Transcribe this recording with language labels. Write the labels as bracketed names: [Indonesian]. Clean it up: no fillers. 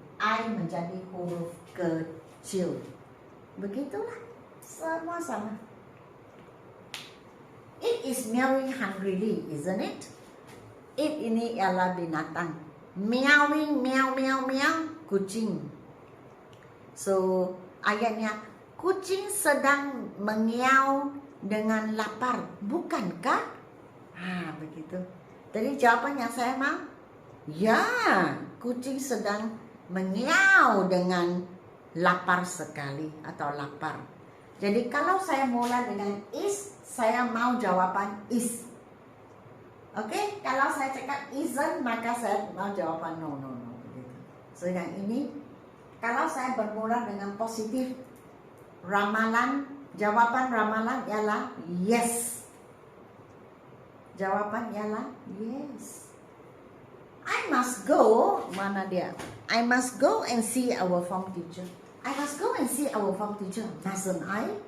[Malay] I menjadi huruf kecil. Begitulah. Semua sama. [English] It is meowing hungrily, isn't it? It [Malay] ini ialah binatang. [English] Meowing, meow, meow, meow, kucing. [Malay] So, ayatnya, kucing sedang mengiau dengan lapar, bukankah? Begitu. Jadi jawaban yang saya mau, ya, kucing sedang mengiau dengan lapar sekali atau lapar. Jadi kalau saya mula dengan is, saya mau jawaban is. Oke, kalau saya cakap isn't, maka saya mau jawaban no. Begitu. So yang ini, kalau saya bermula dengan positif, ramalan, jawaban ramalan ialah yes. Jawaban ialah yes. [English] I must go, [Malay] mana dia? [English] I must go and see our form teacher. I must go and see our form teacher, mustn't I?